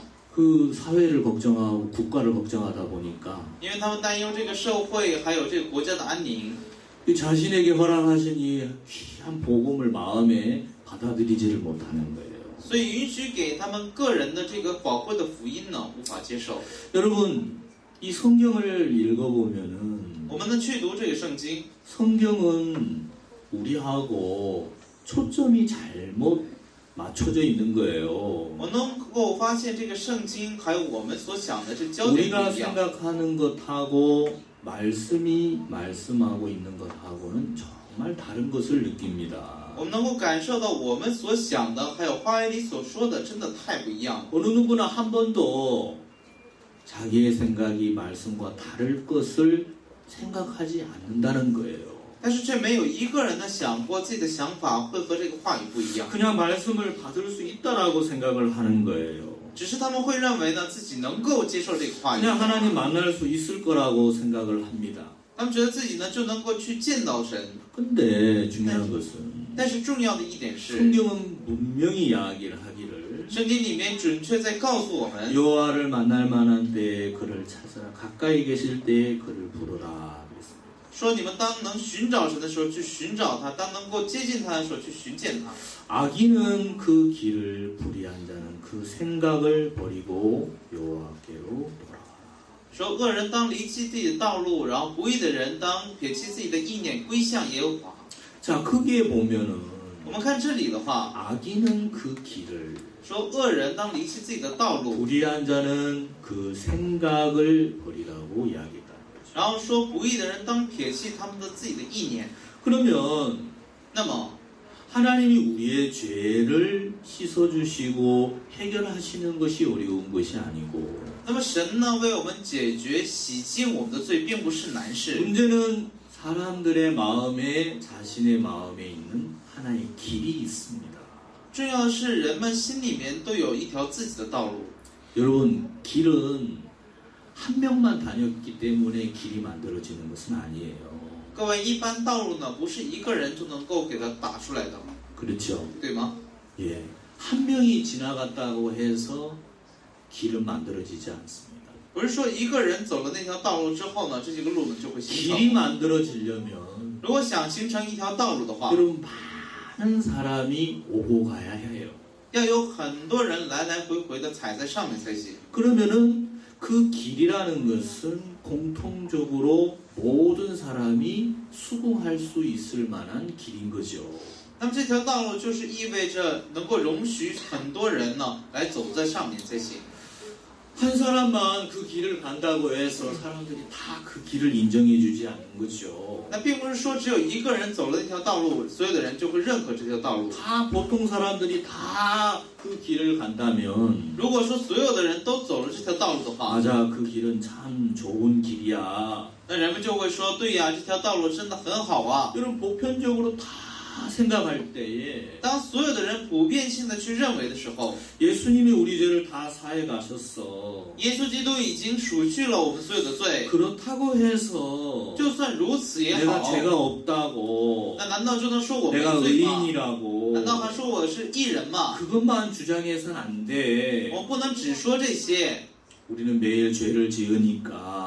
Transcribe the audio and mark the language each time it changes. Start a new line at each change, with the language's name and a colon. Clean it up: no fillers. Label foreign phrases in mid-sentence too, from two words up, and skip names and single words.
Korean: 그 사회를 걱정하고 국가를 걱정하다 보니까
Chinese: 因为他们担忧这个社会还有这个国家的安宁，
Korean: 이 자신에게 허락하신 이 귀한 복음을 마음에 받아들이지를 못하는 거예요.
Chinese: 所以允许给他们个人的这个宝贵的福音呢无法接受。
Korean: 여러분, 이 성경을 읽어보면은
Chinese: 我们呢去读这个圣经，
Korean: 성경은 우리하고 초점이 잘못 맞춰져 있는 거예요.
Chinese: 我能够发现这个圣经还有我们所想的这焦点
Korean: 우리가
Chinese: 不一样。
Korean: 생각하는 것하고 말씀이 말씀하고 있는 것하고는 정말 다른 것을 느낍니다.
Chinese: 我们能够感受到我们所想的还有话语里所说的真的太不一样了。
Korean: 어느 누구나 한 번도 자기의 생각이 말씀과 다를 것을 생각하지 않는다는 거예요.
Chinese: 但是却没有一个人呢想过自己的想法会和这个话语不一样，
Korean: 그냥 말씀을 받을 수 있다라고 생각을 하는 거예요.
Chinese: 只是他们会认为呢自己能够接受这个话语，
Korean: 그냥 하나님 만날 수 있을 거라고 생각을 합니다.
Chinese: 他们觉得自己呢就能够去见到神。
Korean: 근데 중요한 것은
Chinese: 但是重要的一点是，
Korean: 성경은 분명히 이야기를 하기를
Chinese: 圣经里面准确在告诉我们，
Korean: 여호와를 만날 만한 때에 그를 찾으라 가까이 계실 때에 그를 부르라 그랬습니다.
Chinese: 说你们当能寻找神的时候去寻找他，当能够接近他的时候去寻见他。
Korean: 악인은 그 길을 불의한 자는 그 생각을 버리고 여호와께로 돌아와라.
Chinese: 说恶人当离弃自己的道路，然后不义的人当撇弃自己的意念，归向耶和华。
Korean: 자, 거기에 보면은
Chinese: 我我们看这里的话，
Korean: 악인은 그 길을
Chinese: 说恶人当离弃自己的道路，
Korean: 불의한 자는 그 생각을 버리라고 이야기했다.
Chinese: 然后说不义的人当撇弃他们的自己的意念。
Korean: 그러면
Chinese: 那么
Korean: 하나님이 우리의 죄를 씻어주시고 해결하시는 것이 어려운 것이 아니고
Chinese: 那么神呢为我们解决洗净我们的罪，并不是难事。
Korean: 문제는 사람들의 마음에 자신의 마음에 있는 하나의 길이 있습니다.
Chinese: 重要的是人们心里面都有一条自己的道路。
Korean: 여러분 길은 한 명만 다녔기 때문에 길이 만들어지는 것은 아니에요.
Chinese: 各位，一般道路呢不是一个人就能够给它打出来的，
Korean: 그렇죠?
Chinese: 对吗？
Korean: 예, 한 명이 지나갔다고 해서 길은 만들어지지 않습니다.
Chinese: 不是说一个人走了那条道路之后呢，这几个路呢就会形
Korean: 길이
Chinese: 成。
Korean: 만들어지려면
Chinese: 如果想形成一条道路的话，
Korean: 여러분 많은 사람이 오고 가야 해요.
Chinese: 要有很多人来来回回的踩在上面才行。
Korean: 그러면은 그 길이라는 것은 공통적으로 모든 사람이 수긍할 수 있을 만한 길인 거죠.
Chinese: 那么这条道路就是意味着能够容许很多人呢来走在上面才行。
Korean: 한 사람만 그 길을 간다고 해서 사람들이 다 그 길을 인정해주지 않는 거죠.
Chinese: 那并不是说只有一个人走了那条道路，所有的人就会认可这条道路。
Korean: 다 보통 사람들이 다 그 길을 간다면
Chinese: 如果说所有的人都走了这条道路的话，
Korean: 맞아 그 길은 참 좋은 길이야.
Chinese: 那人们就会说，对呀，这条道路真的很好啊。
Korean: 여러분 보편적으로 다 생각할 때에
Chinese: 当所有的人普遍性的去认为的时候，
Korean: 예수님이 우리 죄를 다 사해 가셨어.
Chinese: 耶稣基督已经赎去了我们所有的罪。
Korean: 그렇다고 해서
Chinese: 就算如此也
Korean: 내가
Chinese: 好，
Korean: 죄가 없다고
Chinese: 那难道就能说我没
Korean: 내가
Chinese: 罪吗？
Korean: 의인이라고
Chinese: 难道还说我是义人吗？
Korean: 그것만 주장해서는 안 돼.
Chinese: 我们不能只说这些，
Korean: 우리는 매일 죄를 지으니까